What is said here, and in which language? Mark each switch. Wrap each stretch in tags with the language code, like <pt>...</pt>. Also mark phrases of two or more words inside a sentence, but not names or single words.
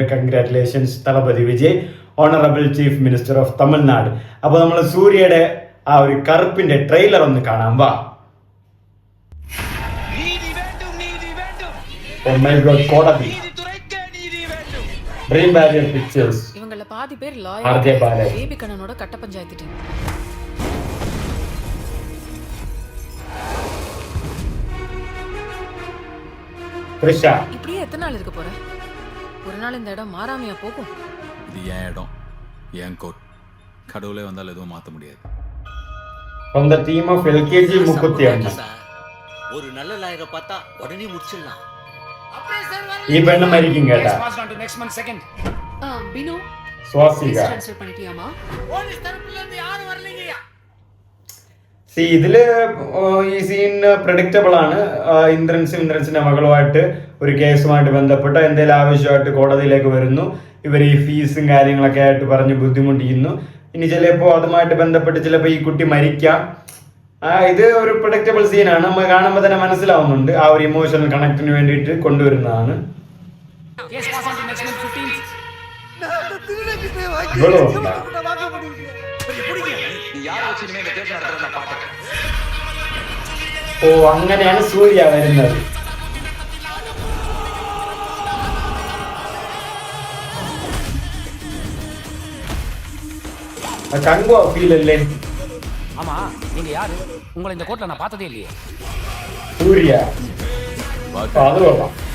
<en>Congratulations Thalapathy Vijay, Honourable Chief Minister of Tamil Nadu.</en> <ml>അപ്പോൾ നമ്മൾ സൂര്യയുടെ ആ ഒരു കറുപ്പിന്റെ ട്രെയിലർ ഒന്ന് കാണാം. വാ. കോടതി ഡ്രീം ബാരിയർ പിക്ചേഴ്സ്.</ml> <ta>இவங்கள பாதி பேர் RJ லாயர், பேபி கண்ணனோட கட்ட பஞ்சாயத்து டீம். த்ரிஷா, இப்படியே எத்தனை நாள் இருக்க போற? ஒரு நாள் இந்த இடம் மாறாமையா போகும். இது என் இடம், என் கோட். கடவுளே வந்தால் எதுவும் மாற்ற முடியாது.</ta> <en>from the team of LKG முக்குத்தி அண்ணா.</en> <ta>ஒரு நல்ல லாயரை பார்த்தா உடனே முடிச்சிடலாம்.</ta> <ml>ഈ പെണ്ണ് മരിക്കും കേട്ടാ. பினு സ്വാസിക.</ml> <ta>ட்ரான்ஸ்ஃபர் பண்ணிட்டியாமா? போலீஸ் தரப்புல இருந்து யாரும் வரலங்கயா.</ta> <ml>ഇതില് ഈ സീൻ പ്രഡിക്റ്റബിൾ ആണ്. ഇന്ദ്രൻസിന്റെ മകളുമായിട്ട് ഒരു കേസുമായിട്ട് ബന്ധപ്പെട്ട എന്തെങ്കിലും ആവശ്യമായിട്ട് കോടതിയിലേക്ക് വരുന്നു. ഇവർ ഈ ഫീസും കാര്യങ്ങളൊക്കെ ആയിട്ട് പറഞ്ഞ് ബുദ്ധിമുട്ടിക്കുന്നു. ഇനി ചിലപ്പോൾ അതുമായിട്ട് ബന്ധപ്പെട്ട് ചിലപ്പോൾ ഈ കുട്ടി മരിക്കാം. ഇത് ഒരു പ്രഡിക്റ്റബിൾ സീനാണ്. നമ്മൾ കാണുമ്പോൾ തന്നെ മനസ്സിലാവുന്നുണ്ട്. ആ ഒരു</ml> <en>emotional connect</en> <ml>വേണ്ടിയിട്ട് കൊണ്ടുവരുന്നതാണ്. ഓ, അങ്ങനെയാണ് സൂര്യ വരുന്നത്.</ml> <ta>கங்குவா ஃபீல் இல்லை. ஆமா, நீங்க யாரு? உங்களை இந்த கோட்ல நான் பார்த்ததே இல்லையே. சூர்யா, அது வரலாம்.</ta>